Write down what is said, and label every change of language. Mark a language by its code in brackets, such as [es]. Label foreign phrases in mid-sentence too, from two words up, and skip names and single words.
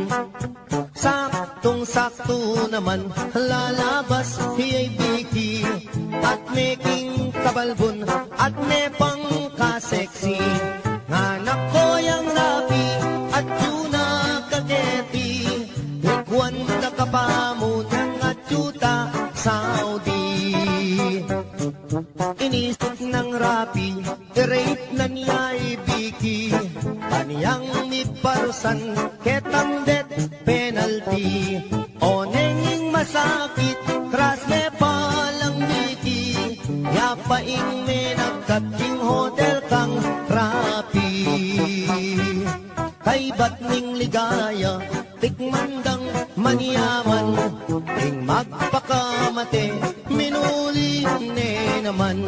[pam] Saktong-sakto naman lalabas hiyay biki, at making kabalbon at nepang kaseksi. Nganak ko yang rapi at tuna kageti, likwan na kapamo ng atsuta Saudi. Inisip ng rapi, i-rape na niya ibiki, kaniyang miparusan ketang [en] death penalty. [pam] O nenging masakit, kras me palang biki, yapaing me nagkating hotel kang rapi. Kay ba't ning ligaya, tikmandang maniyaman, ing magpakamate, minuli ne naman.